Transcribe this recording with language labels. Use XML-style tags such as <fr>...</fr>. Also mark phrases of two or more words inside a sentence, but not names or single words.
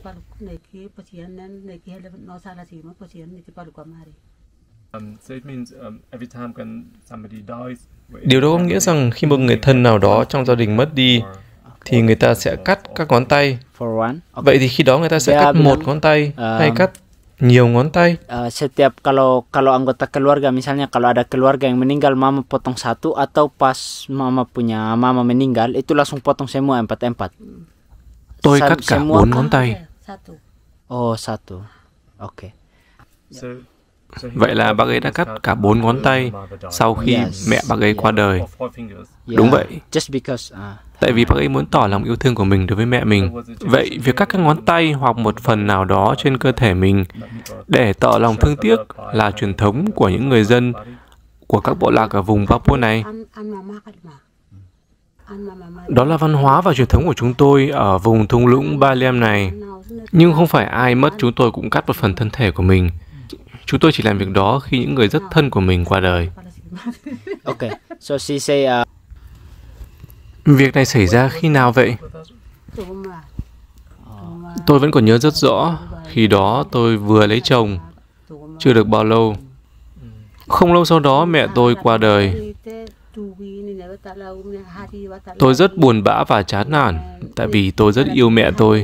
<vi>Điều đó có nghĩa rằng khi một người thân nào đó trong gia đình mất đi, thì người ta sẽ cắt các ngón tay. Vậy thì khi đó người ta sẽ cắt một ngón tay hay cắt nhiều ngón tay?</vi> <id>Setiap kalau anggota keluarga, misalnya kalau ada keluarga yang meninggal, mama potong satu, atau pas mama meninggal, itu langsung potong semua empat.</id> <vi>Tôi cắt cả 4 ngón tay.</vi> <id>Oh, satu. Okay.</id> <vi>Vậy là bác ấy đã cắt cả 4 ngón tay sau khi mẹ bác ấy qua đời. Đúng vậy. Tại vì bác ấy muốn tỏ lòng yêu thương của mình đối với mẹ mình. Vậy việc cắt các ngón tay hoặc một phần nào đó trên cơ thể mình để tỏ lòng thương tiếc là truyền thống của những người dân của các bộ lạc ở vùng Papua này. Đó là văn hóa và truyền thống của chúng tôi ở vùng thung lũng Ba Lem này. Nhưng không phải ai mất chúng tôi cũng cắt một phần thân thể của mình. Chúng tôi chỉ làm việc đó khi những người rất thân của mình qua đời.</vi> <en>Okay, so she say,</en> <vi>Việc này xảy ra khi nào vậy? Tôi vẫn còn nhớ rất rõ. Khi đó tôi vừa lấy chồng, chưa được bao lâu. Không lâu sau đó mẹ tôi qua đời. Tôi rất buồn bã và chán nản, tại vì tôi rất yêu mẹ tôi.</vi>